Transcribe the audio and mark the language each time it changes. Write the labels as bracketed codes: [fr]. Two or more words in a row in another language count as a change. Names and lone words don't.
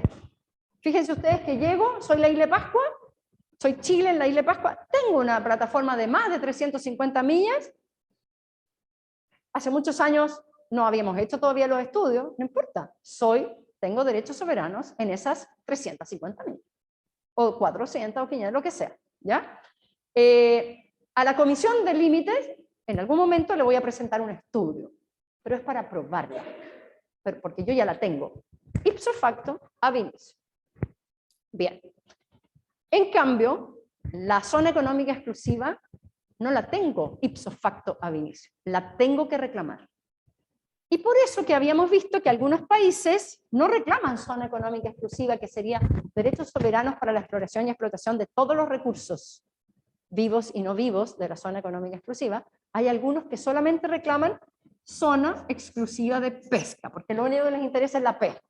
[es] Fíjense ustedes que llego, soy la isla de Pascua, soy Chile en la isla de Pascua, tengo una plataforma de más de 350 millas, hace muchos años no habíamos hecho todavía los estudios, no importa, soy tengo derechos soberanos en esas 350 millas, o 400 o 500, lo que sea, ¿ya? A la comisión de límites, en algún momento le voy a presentar un estudio, pero es para probarla, porque yo ya la tengo. [la] Ipso facto, ab initio. [es] Bien. En cambio, la zona económica exclusiva no la tengo [la] ipso facto ab initio, [es] la tengo que reclamar. Y por eso que habíamos visto que algunos países no reclaman zona económica exclusiva, que sería derechos soberanos para la exploración y explotación de todos los recursos vivos y no vivos de la zona económica exclusiva. Hay algunos que solamente reclaman zona exclusiva de pesca, porque lo único que les interesa es la pesca.